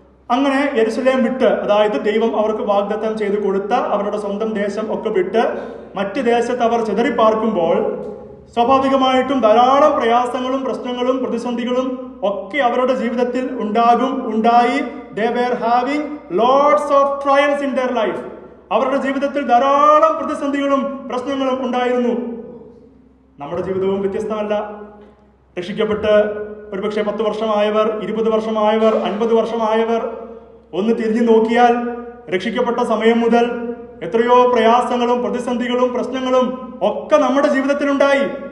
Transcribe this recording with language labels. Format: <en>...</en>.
<ml>അങ്ങനെ യെരുശലേം വിട്ട്, അതായത് ദൈവം അവർക്ക് വാഗ്ദത്തം ചെയ്തു കൊടുത്ത അവരുടെ സ്വന്തം ദേശം ഒക്കെ വിട്ട് മറ്റ് ദേശത്ത് അവർ ചിതറിപ്പാർക്കുമ്പോൾ സ്വാഭാവികമായിട്ടും ധാരാളം പ്രയാസങ്ങളും പ്രശ്നങ്ങളും പ്രതിസന്ധികളും ഒക്കെ അവരുടെ ജീവിതത്തിൽ ഉണ്ടായി.</ml> <en>They were having lots of trials in their life.</en> <ml>അവരുടെ ജീവിതത്തിൽ ധാരാളം പ്രതിസന്ധികളും പ്രശ്നങ്ങളും ഉണ്ടായിരുന്നു. നമ്മുടെ ജീവിതവും വ്യത്യസ്തമല്ല. രക്ഷിക്കപ്പെട്ട് ഒരുപക്ഷെ 10 വർഷമായവർ, 20 വർഷമായവർ, 50 വർഷമായവർ ഒന്ന് തിരിഞ്ഞു നോക്കിയാൽ രക്ഷിക്കപ്പെട്ട സമയം മുതൽ എത്രയോ പ്രയാസങ്ങളും പ്രതിസന്ധികളും പ്രശ്നങ്ങളും ഒക്കെ നമ്മുടെ ജീവിതത്തിലുണ്ടായി.</ml>